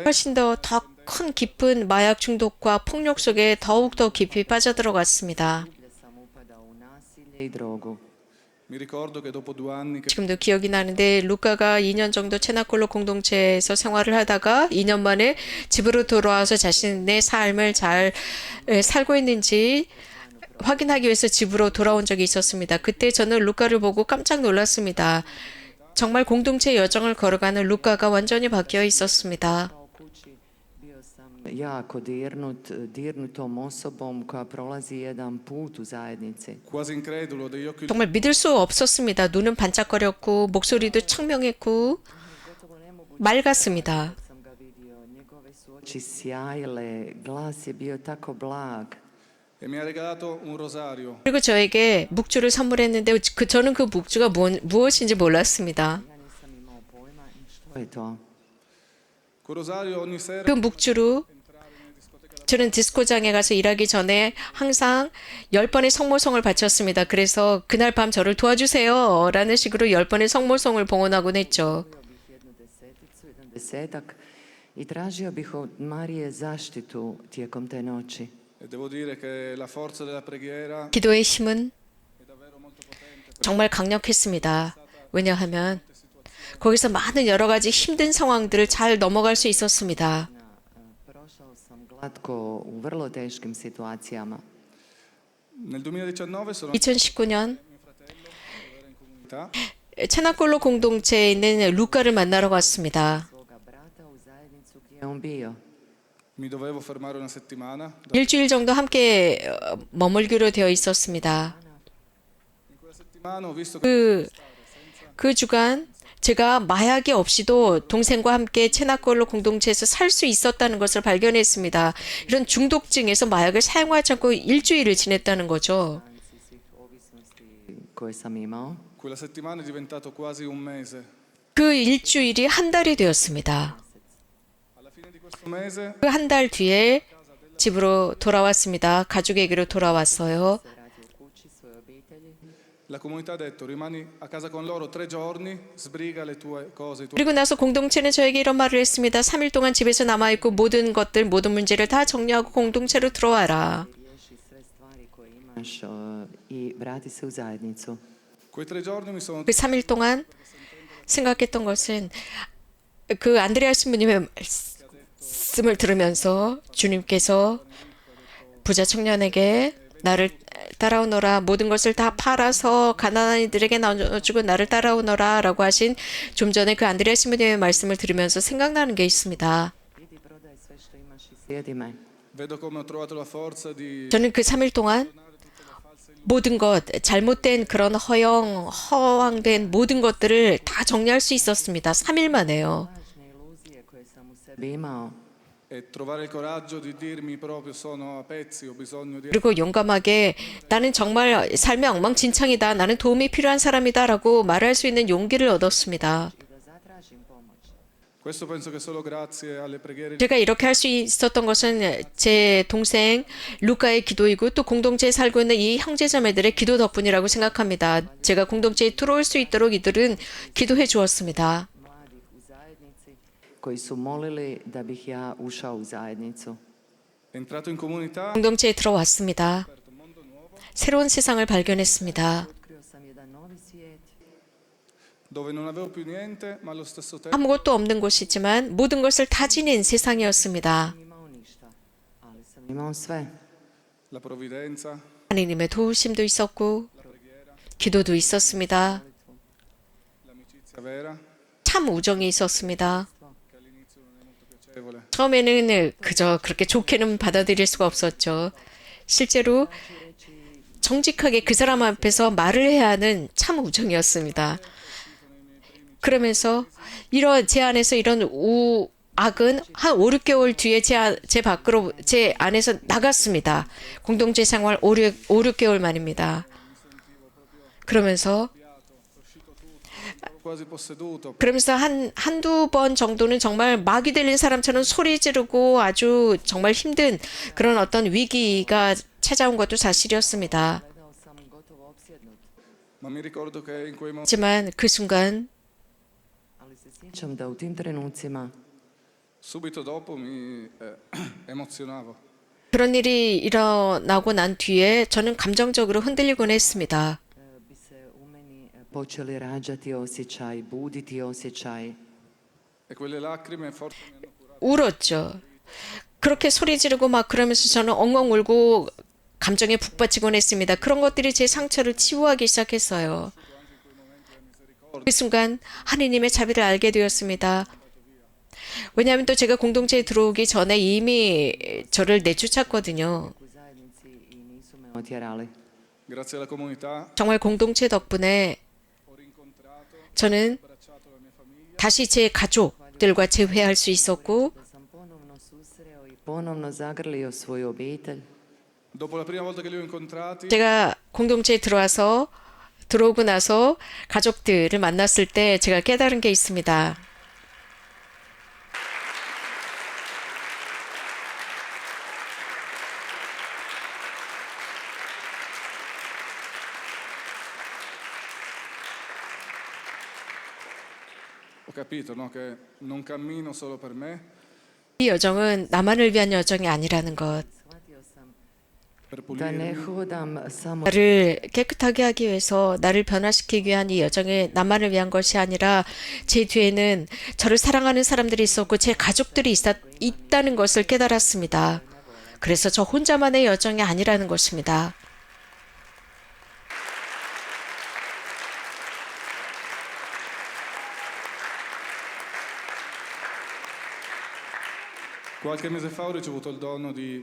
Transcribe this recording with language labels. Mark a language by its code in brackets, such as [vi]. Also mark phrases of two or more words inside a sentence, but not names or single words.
[ko] 훨씬 더 큰 깊은 마약 중독과 폭력 속에 더욱더 깊이 빠져들어갔습니다. [hr] Gdje sam upadao u nasilje i drogu. [it] mi ricordo che dopo 2 anni che [ko] 지금도 기억이 나는데 루카가 2년 정도 체나콜로 공동체에서 생활을 하다가 2년 만에 집으로 돌아와서 자신의 삶을 잘 살고 있는지 확인하기 위해서 집으로 돌아온 적이 있었습니다. 그때 저는 루카를 보고 깜짝 놀랐습니다. 정말 공동체 여정을 걸어가는 루카가 완전히 바뀌어 있었습니다. [hr] U kući bio sam jako dirnutom osobom koja prolazi jedan put u zajednici. [it] quasi incredulo degli occhi [ko] 정말 믿을 수 없었습니다. 눈은 반짝거렸고 목소리도 청명했고 맑았습니다. [hr] Sam ga vidio, njegove su oči sjajile, glas je bio tako blag. [it] e mi ha regalato un rosario. [ko] 그리고 저에게 묵주를 선물했는데 저는 그 묵주가 무엇인지 몰랐습니다. [hr] Ja nisam imao pojma što je to. [it] Quel rosario ogni sera [ko] 그 묵주로 저는 디스코장에 가서 일하기 전에 항상 10번의 성모송을 바쳤습니다. 그래서 그날 밤 저를 도와주세요 라는 식으로 10번의 성모송을 봉헌하곤 했죠. [hr] Jednu deseticu, jedan desetak i tražio bih od Marije zaštitu tijekom te noći. [it] e devo dire che la forza della preghiera [ko] 기도의 힘은 정말 강력했습니다. 왜냐하면 거기서 많은 여러 가지 힘든 상황들을 잘 넘어갈 수 있었습니다. [hr] Prošao sam glatko u vrlo teškim situacijama. [it] nel 2019 sono [ko] 2019년 [it] comunità [ko] 체나콜로 공동체에 있는 루카를 만나러 갔습니다. [hr] Svoga brata u zajednicu gdje je on bio. [it] mi dovevo fermare una settimana. [ko] 일주일 정도 함께 머물기로 되어 있었습니다. [it] In quella settimana ho visto che [ko] 그 주간 제가 마약이 없이도 동생과 함께 체나콜로 공동체에서 살 수 있었다는 것을 발견했습니다. 이런 중독증에서 마약을 사용하지 않고 일주일을 지냈다는 거죠. [hr] Svih ovisnosti koje sam imao. [it] quella settimana è diventato quasi un mese. [ko] 그 일주일이 한 달이 되었습니다. [it] Alla fine di questo mese [ko] 그 한 달 뒤에 집으로 돌아왔습니다. 가족에게로 돌아왔어요. [hr] Vratio u kući svoje obitelji. [it] la comunità ha detto rimani a casa con loro 3 giorni, sbriga le tue cose, i tuoi [ko] 그리고 나서 공동체는 저에게 이런 말을 했습니다. 3일 동안 집에서 남아있고 모든 것들, 모든 문제를 다 정리하고 공동체로 들어와라. [hr] Riješi sve stvari koje imaš i vrati se u zajednicu. [it] Quei 3 giorni mi sono [ko] 그 3일 동안 생각했던 것은 그 안드레아 신부님의 말씀을 들으면서 주님께서 부자 청년에게 나를 따라오너라 모든 것을 다 팔아서 가난한 이들에게 나눠주고 나를 따라오너라 라고 하신 좀 전에 그 안드레아 신부님의 말씀을 들으면서 생각나는 게 있습니다. [hr] Idi, prodaj sve što imaš i slijedi me. [it] vedo come ho trovato la forza di [ko] 저는 그 3일 동안 모든 것, 잘못된 그런 허황된 모든 것들을 다 정리할 수 있었습니다. 3일 만에요. [hr] Lažne iluzije koje sam u sebi imao. [it] e trovare il coraggio di dirmi proprio sono a pezzi, ho bisogno di [ko] 그리고 용감하게 나는 정말 삶이 엉망진창이다. 나는 도움이 필요한 사람이다. 라고 말할 수 있는 용기를 얻었습니다. [hr] I da zatražim pomoć. [it] questo penso che solo grazie alle preghiere di [ko] 제가 이렇게 할 수 있었던 것은 제 동생 루카의 기도이고 또 공동체에 살고 있는 이 형제자매들의 기도 덕분이라고 생각합니다. 제가 공동체에 들어올 수 있도록 이들은 기도해 주었습니다. [hr] Mladih u zajednici koji su molili da bih ja ušao u zajednicu. [it] entrato in comunità [ko] 공동체에 들어왔습니다. 새로운 세상을 발견했습니다. [hr] Otkrio sam jedan novi svijet. [it] dove non avevo più niente ma allo stesso tempo [ko] 아무것도 없는 곳이지만 모든 것을 다 지닌 세상이었습니다. [hr] Imao ništa. sam imao sve. [it] la provvidenza, [ko] 하느님의 도우심도 있었고 기도도 있었습니다. [it] l'amicizia vera, [ko] 참 우정이 있었습니다. [it] che all'inizio non è molto piacevole. [ko] 처음에는 그저 그렇게 좋게는 받아들일 수가 없었죠. 실제로 정직하게 그 사람 앞에서 말을 해야 하는 참 우정이었습니다. 그러면서 제 안에서 이런 악은 한 5, 6개월 뒤에 제 밖으로 제 안에서 나갔습니다. 공동체 생활 5, 6개월 만입니다. 그러면서 [it] Quasi posseduto. [ko] 한두 번 정도는 정말 마귀 들린 사람처럼 소리 지르고 아주 정말 힘든 그런 어떤 위기가 찾아온 것도 사실이었습니다. [hr] Gledao sam gotovo opsjednut, [it] Ma mi ricordo che in quei momenti [ko] 하지만 그 순간 [hr] ali se sjećam da u tim trenucima [it] subito dopo mi emozionavo. [ko] 그런 일이 일어나고 난 뒤에 저는 감정적으로 흔들리곤 했습니다. [hr] bi se u meni počeli rađati osjećaj, buditi osjećaj. [it] E quelle lacrime forse mi hanno curato. [ko] 울었죠. 그렇게 소리 지르고 막 그러면서 저는 엉엉 울고 감정에 북받치곤 했습니다. 그런 것들이 제 상처를 치유하기 시작했어요. 그 순간 하느님의 자비를 알게 되었습니다. 왜냐하면 또 제가 공동체에 들어오기 전에 이미 저를 내쫓았거든요. [hr] U zajednici i nisu me otjerali. [it] Grazie alla comunità [ko] 정말 공동체 덕분에 [it] ho rincontrato, [ko] 저는 [it] abbracciato la mia famiglia. [ko] 다시 제 가족들과 재회할 수 있었고 [hr] Da sam ponovno susreo i ponovno zagrlio svoju obitelj. [it] Dopo la prima volta che li ho incontrati, [ko] 제가 공동체에 들어오고 나서 가족들을 만났을 때 제가 깨달은 게 있습니다. [it] ho capito, no, che non cammino solo per me, [ko] 이 여정은 나만을 위한 여정이 아니라는 것. [hr] Shvatio sam [it] per [hr] da ne [it] pulirmi, [hr] hodam samo [ko] 나를 깨끗하게 하기 위해서 나를 변화시키기 위한 이 여정이 나만을 위한 것이 아니라 제 뒤에는 저를 사랑하는 사람들이 있었고 제 가족들이 있다는 것을 깨달았습니다. 그래서 저 혼자만의 여정이 아니라는 것입니다. [it] qualche mese fa ho ricevuto il dono di